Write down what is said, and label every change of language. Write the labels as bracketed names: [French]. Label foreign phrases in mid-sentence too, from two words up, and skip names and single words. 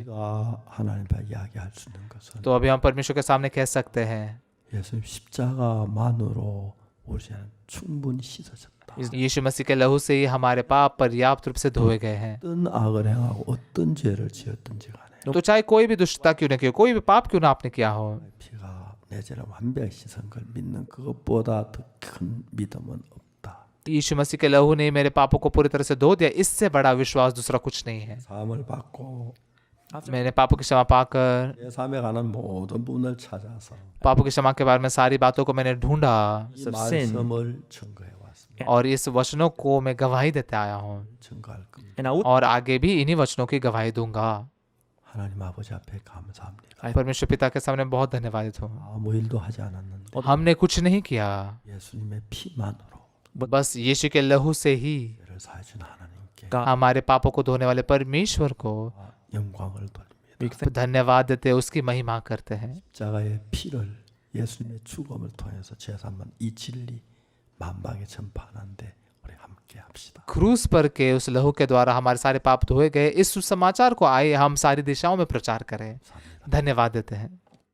[Korean] 우리가 하나님 앞에 이야기할 수 있는 것은 [Hindi] तो अभी हम परमेश्वर के सामने कह सकते हैं, [Korean] 예수님 십자가만으로 우리 죄는 충분히 씻어졌다. [Hindi] यीशु मसीह के लहू से ही हमारे पाप पर्याप्त रूप से धोए गए हैं। [Korean] 어떤 악을 행하고 어떤 죄를 지었든지 간에 [Hindi] तो चाहे कोई भी दुष्टता क्यों न किया, कोई भी पाप क्यों ना आपने किया हो, [Korean] 피가 내 죄를 완벽히 씻은 걸 믿는 그것보다 더 큰 믿음은 없다. [Hindi] यीशु मसीह के लहू ने मेरे पापों को पूरी तरह से धो दिया, इससे बड़ा विश्वास दूसरा कुछ नहीं है। [Korean] 사함을 받고 [Hindi] मैंने पापों की क्षमा पाकर [Korean] 내 삶에 관한 모든 부분을 찾아서 [Hindi] पापों की क्षमा के बारे में सारी बातों को मैंने ढूंढा [Korean] 이 [English] of sin. [Korean] 말씀을 증거해 왔습니다. [Hindi] और इस वचनों को मैं गवाही देते आया हूँ [Korean] 증거할 겁니다. [English] and I would [Hindi] और आगे भी इन्हीं वचनों की गवाही दूंगा। [Korean] 하나님 아버지 앞에 감사합니다. [Hindi] परमेश्वर पिता के सामने बहुत धन्यवादित हूँ। [Korean] 아무 일도 하지 않았는데 [Hindi] हमने कुछ नहीं किया, [Korean] 예수님의 피만으로 [Hindi] बस यीशु के लहू से ही [Korean] 죄를 사해준 하나님께 [English] God [Hindi] हमारे पापों को धोने वाले परमेश्वर को [Korean] 영광을 돌립니다. [English] we thank [Hindi] धन्यवाद देते, उसकी महिमा करते हैं। [Korean] 십자가의 피를 예수님의 죽음을 통해서 제3번 이 진리 만방에 전파하는데 우리 함께 합시다. [Hindi] क्रूस पर के उस लहू के द्वारा हमारे सारे पाप धोए गए, इस सुसमाचार को आए हम सारी दिशाओं में प्रचार करें। धन्यवाद देते हैं।